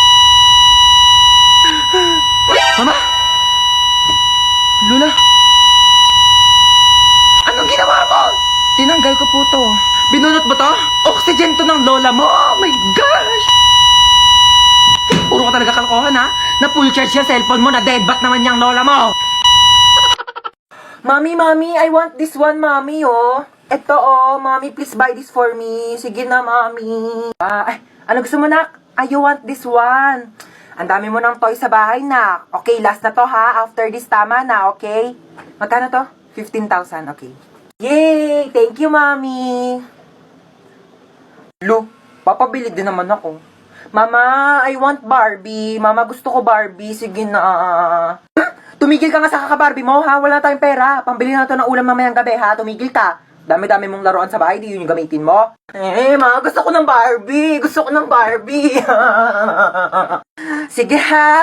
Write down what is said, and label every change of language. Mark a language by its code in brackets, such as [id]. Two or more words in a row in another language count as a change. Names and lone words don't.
[tl] Mama? Lola? Anong ginawa mo? Tinanggal ko po to. Binunot mo to? Oxygen to ng lola mo? [en] Oh my gosh! [tl] Puro ka talaga kalokohan, ha? Na [en] full charge [tl] yung cellphone mo, na deadbat naman yung lola mo! [en] Mami, I want this one, Mami, oh. [tl] Ito, oh. [en] Mami, please buy this for me. [tl] Sige na, Mami. Ano gusto mo, [en] nak? You want this one. [tl] Ang dami mo ng toy sa bahay, nak. Okay, last na to, ha? [en] After this, [tl] tama na, okay? Magkano to? [en] 15,000, okay. Yay! Thank you, Mami. [tl] Lo, papabili din naman ako. [en] Mama, I want Barbie. Mama, [tl] gusto ko Barbie. Sige na. Tumigil ka nga sa kaka-Barbie mo, ha? Wala tayong pera. Pambili na to ng ulam mamayang gabi, ha? Tumigil ka. Dami-dami mong laruan sa bahay, di yun yung gamitin mo. Ma, gusto ko ng Barbie. Gusto ko ng Barbie. Sige, ha?